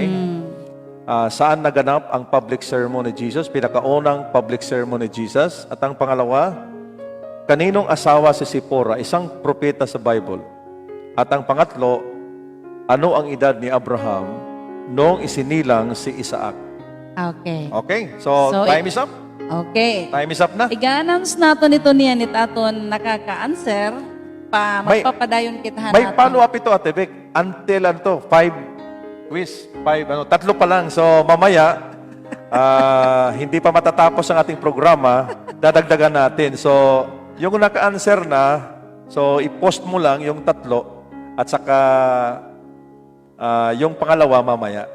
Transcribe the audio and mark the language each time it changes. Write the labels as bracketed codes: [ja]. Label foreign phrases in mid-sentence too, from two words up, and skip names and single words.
[tl] Saan naganap ang [en] public sermon [tl] ni Jesus? Pinakaunang [en] public sermon [tl] ni Jesus. At ang pangalawa, kaninong asawa si Sipora? Isang propeta sa Bible. At ang pangatlo, ano ang edad ni Abraham noong isinilang si Isaac? Okay. [en] Okay? So time is up. Okay. Time is up [tl] na. [war] Iga-announce naton ito niyan it aton nakaka-answer pa [tl] May- [war] magpapadayon kita [tl] May follow-up ito, Ate Vic. [en] Until 5 quiz. [tl] 3 pa lang. So, mamaya, hindi pa matatapos ang ating programa, dadagdagan natin. So, yung naka-answer na, so, i-post mo lang yung tatlo at saka yung pangalawa mamaya.